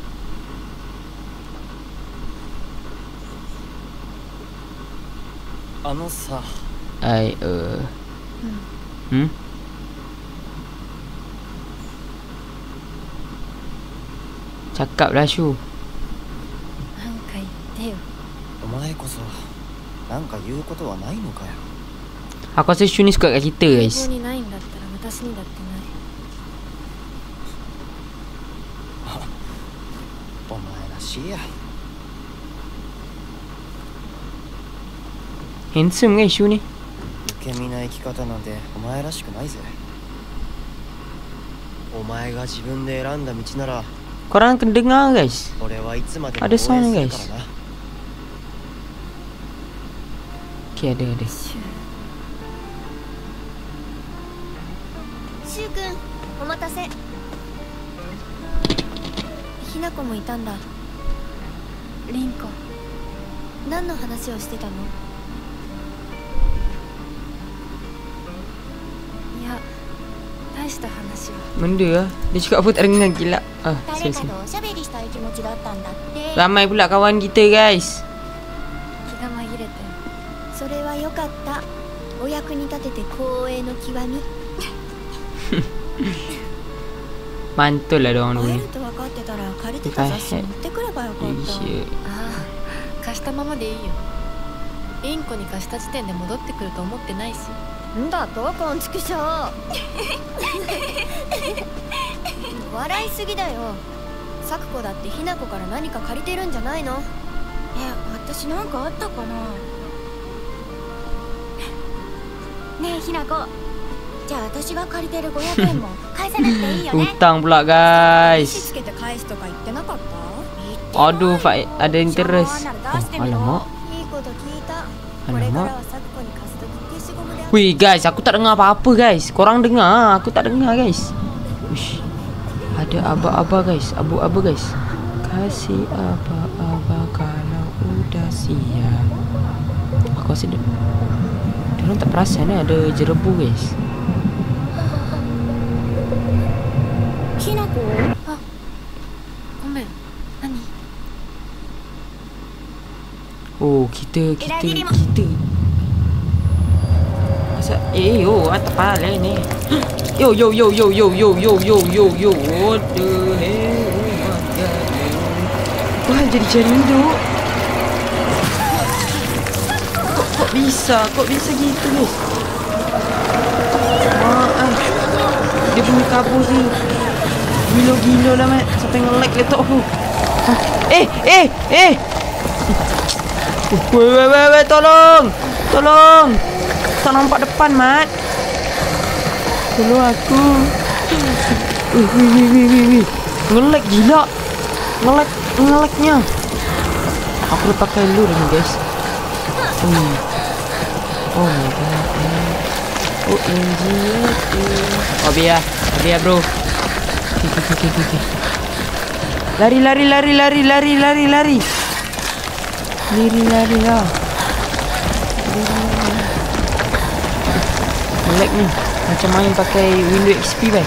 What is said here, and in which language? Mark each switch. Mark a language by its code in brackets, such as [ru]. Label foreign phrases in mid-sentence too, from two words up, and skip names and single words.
[ms] Sa. Cakap lah Shu. [ja] なんか言ってよ。お前こそなんか言うことはないのかよ。 [ms] Aku rasa Shu ni suka kat kita [ja] 英 [ms] guys. [ja] 語にないんだったら私にだってない。お前らしいや。 [en] Handsome guys [ms] Shu ni. [ja] 受け身な生き方なんてお前らしくないぜ。お前が自分で選んだ道なら [ms] Korang kena dengar guys. [ja] 俺はいつまでも応 [ms] Ada [ja] 援 [ms] sound [ja] する [ms] guys. [ja] からな。 [ms] Okay, ada. [ja] シュウ君、お待たせ。ひなこもいたんだ。リンコ。何の話をしてたの？いや、大した話は。 [ms] Benda lah. Dia cakap apa tak dengar gila. [ja] 誰かとおしゃべりしたい気持ちだったんだって。 [ms] Ramai pula kawan kita guys. [ja] 気が紛れて。それはよかった。お役に立てて光栄の極み。 [ms] Mantul lah diorang [ja] 会え [ms] ni. [ja] ると分かってたら借りてた雑誌持ってくればよかった。 [ms] Shit. [ja] ああ、貸したままでいいよ。リンコに貸した時点で戻ってくると思ってないし。んだとこんちくしょう。笑いすぎだよ。咲子だってひな子から何か借りてるんじゃないの？私なんかあったかな。ねえひな子、じゃあ私が借りてる500円も返さなくていいよね。 [ms] Hutang pula [ja] し [ms] guys. [ja] つけて返すとか言ってなかった？ [ms] Aduh, ada interest. Alamak. [ja] いいこと聞いた。これからは咲子に貸すとき消しゴムで。 [ms] Wih guys, aku tak dengar apa-apa guys. Korang dengar? Aku tak dengar guys. Uish. Ada aba-aba guys. Abu-aba guys. [id] Kasih aba-aba kalau udah siap. [ms] Aku rasa diorang tak perasan ada jerebu guys. [ja] Hinako. ごめん。何? [ms] Oh, kita masa yo atas pala ni. [en] Yo. What the hell? Oh my god. [ms] Wah, jadi macam ni tu. [id] Kok bisa gitu guys? [ms] Dia punya kabur ni gila lah mat. Sampai nge-lag laptop aku. Weh, tolong. Tak nampak depan mat. Tolong aku. Wih. Nge-lag gila. Nge-lagnya. Aku dah pakai lure ni guys. [en] Oh my god. OMG. [ms] Oh biar bro. Okay. Lari lah. Lari lah. Lag ni. Macam main pakai Windows XP bhai.